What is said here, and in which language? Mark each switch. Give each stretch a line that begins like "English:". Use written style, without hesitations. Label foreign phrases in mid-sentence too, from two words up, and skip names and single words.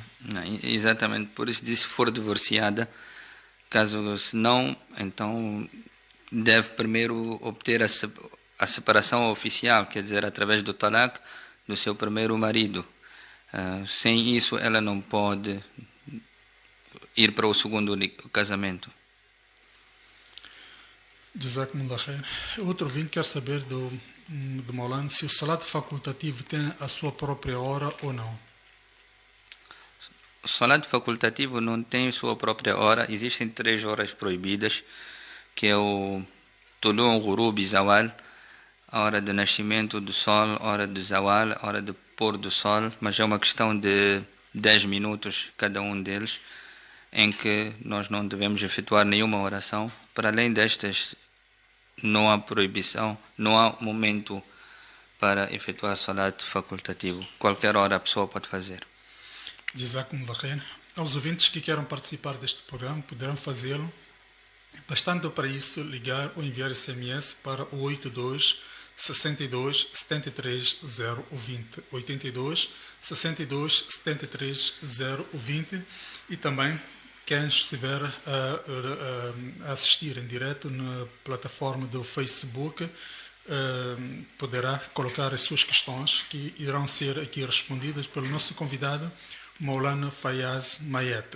Portuguese: Não, exatamente, por isso disse, se for divorciada, caso se não, então deve primeiro obter a separação oficial, quer dizer, através do talaq do seu primeiro marido. Sem isso, ela não pode ir para o segundo casamento.
Arabic: جزاكم الله خير.
Portuguese: Outro ouvinte quer saber do Maulana se o salat facultativo tem a sua própria hora ou não. O salat facultativo não tem sua própria hora. Existem 3 horas proibidas, que é o Tulu', Ghurub e Zawal, a hora do nascimento do sol, a hora do Zawal, a hora do pôr do sol, mas é uma questão de 10 minutos cada um deles, em que nós não devemos efetuar nenhuma oração. Para além destas, não há proibição, não há momento para efetuar salat facultativo. Qualquer hora a pessoa pode fazer.
Arabic: جزاكم الله خير.
Portuguese: Aos ouvintes que queiram participar deste programa, poderão fazê-lo, bastando para isso ligar ou enviar SMS para o 82 62 73 020, 82 62 73 020, e também quem estiver a assistir em direto na plataforma do Facebook poderá colocar as suas questões, que irão ser aqui respondidas pelo nosso convidado, Maulana Fayaz Mayeta.